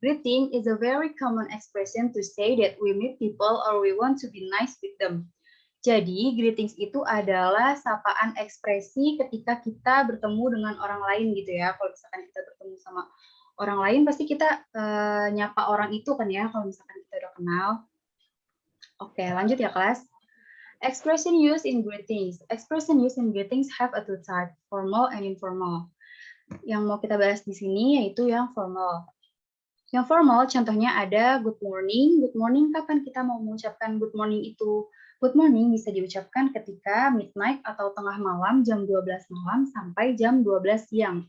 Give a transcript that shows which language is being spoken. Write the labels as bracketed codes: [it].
[en] Greeting is a very common expression to say that we meet people or we want to be nice with them. [id] Jadi, greetings itu adalah sapaan ekspresi ketika kita bertemu dengan orang lain gitu ya. Kalau misalkan kita bertemu sama orang lain, pasti kita nyapa orang itu kan ya, kalau misalkan kita udah kenal. Oke, lanjut ya kelas. [en] Expression used in greetings. Expression used in greetings have a two type, formal and informal. [id] Yang mau kita bahas di sini yaitu yang formal. Yang formal contohnya ada good morning. Good morning kapan kita mau mengucapkan good morning itu? Good morning bisa diucapkan ketika midnight atau tengah malam jam 12 malam sampai jam 12 siang.